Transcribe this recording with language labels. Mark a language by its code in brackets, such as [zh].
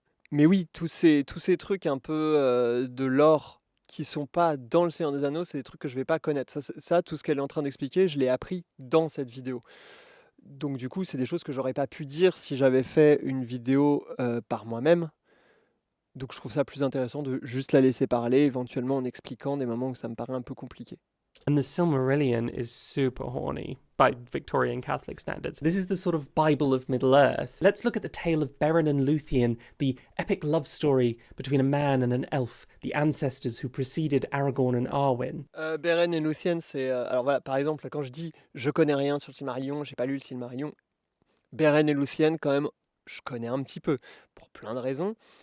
[fr] Mais oui, tous ces trucs un peu de lore qui sont pas dans Le Seigneur des Anneaux, c'est des trucs que je vais pas connaître. Ça, tout ce qu'elle est en train d'expliquer, je l'ai appris dans cette vidéo. Donc du coup, c'est des choses que j'aurais pas pu dire si j'avais fait une vidéo par moi-même. Donc je trouve ça plus intéressant de juste la laisser parler, éventuellement en expliquant des moments où ça me paraît un peu compliqué. [en] And the Silmarillion is super horny by Victorian Catholic standards. This is the sort of Bible of Middle-earth. Let's look at the tale of Beren and Luthien, the epic love story between a man and an elf, the ancestors who preceded Aragorn and Arwen. [fr] Beren et Luthien, c'est... alors voilà, par exemple, quand je dis « je connais rien sur le Silmarillion, j'ai pas lu le Silmarillion », Beren et Luthien, quand même, je connais un petit peu, pour plein de raisons.